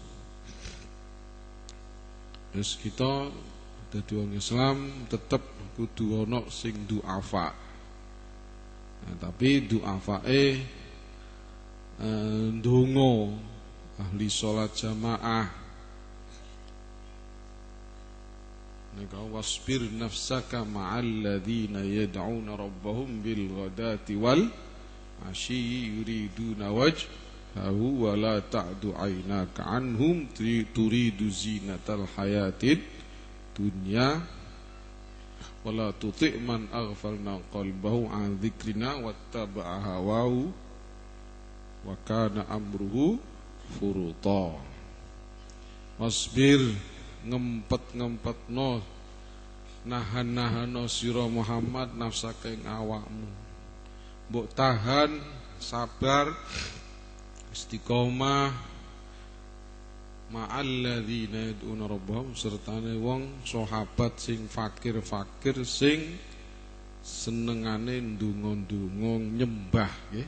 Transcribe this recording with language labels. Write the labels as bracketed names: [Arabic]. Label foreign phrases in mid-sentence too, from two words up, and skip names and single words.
[Javanese] Terus kita dadi wong Islam tetep kudu ana sing du'afa. Nah, tapi du'afae ndonga ahli salat jamaah. [Arabic] Nika واصبر نفسك مع الذين يدعون ربهم بالغداة والعشي يريدون وجهه ولا تعد عيناك عنهم تريد زينة الحياة الدنيا ولا تطع من أغفلنا قلبه عن ذكرنا واتبع هواه وكان أمره فرطا. [Javanese] Wasbir ngempet-ngempetno nahan-nahano sira Muhammad nafsaka ing awakmu. Mbok tahan, sabar, istiqomah [Arabic] مع الذين يدعون ربهم [Javanese] sertane wong sahabat sing fakir-fakir sing senengane ndonga-ndonga nyembah nggih.